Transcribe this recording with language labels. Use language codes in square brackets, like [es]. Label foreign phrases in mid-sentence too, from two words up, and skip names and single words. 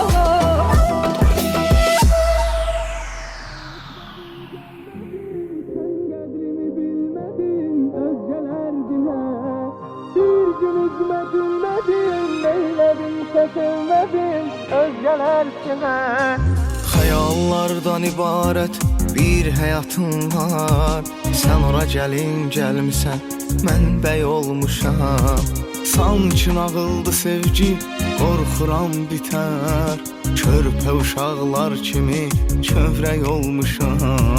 [tr] Özgeler bile bir gün üzme gülmedin, neyledimse sevmedin özgeler kime? [az] Xəyallardan ibarət bir həyatım var. Sən ora gəlin gəlmisən, mən bəy olmuşam. Sanki nağıldı sevgi, qorxuram bitər. Körpə uşaqlar kimi kövrək olmuşam.